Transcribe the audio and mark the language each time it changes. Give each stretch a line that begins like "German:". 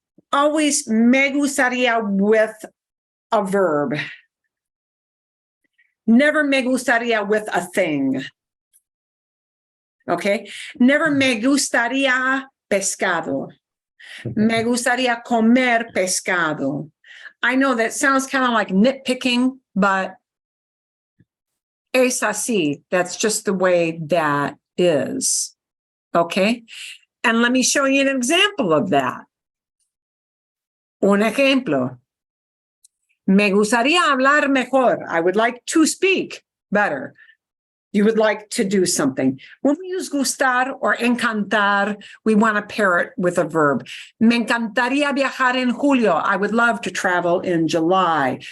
English: Always me gustaría with a verb. Never me gustaría with a thing. Okay?
Spanish: Never me gustaría pescado. Me gustaría comer pescado.
English: I know that sounds kind of like nitpicking, but
Spanish: es así.
English: That's just the way that is. Okay? And let me show you an example of that.
Spanish: Un ejemplo. Me gustaría hablar mejor.
English: I would like to speak better. You would like to do something. When we use gustar or encantar, we want to pair it with a verb.
Spanish: Me encantaría viajar en julio.
English: I would love to travel in July.